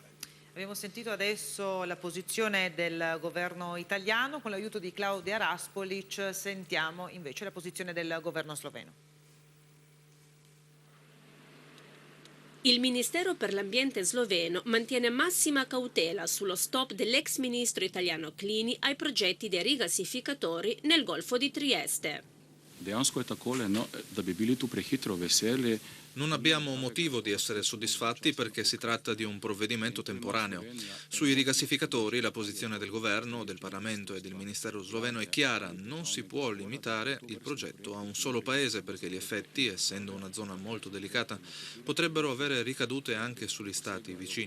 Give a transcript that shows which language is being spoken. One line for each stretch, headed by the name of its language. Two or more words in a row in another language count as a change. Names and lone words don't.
Italian: Abbiamo sentito adesso la posizione del governo italiano, con l'aiuto di Claudia Raspolic sentiamo invece la posizione del governo sloveno. Il Ministero per l'Ambiente sloveno mantiene massima cautela sullo stop dell'ex ministro italiano Clini ai progetti dei rigassificatori nel Golfo di Trieste.
Slovenian: Dejansko je takole, no, da bi bili tu prehitro veseli.
Italian: Non abbiamo motivo di essere soddisfatti perché si tratta di un provvedimento temporaneo. Sui rigassificatori la posizione del governo, del Parlamento e del Ministero sloveno è chiara: non si può limitare il progetto a un solo paese perché gli effetti, essendo una zona molto delicata, potrebbero avere ricadute anche sugli stati vicini.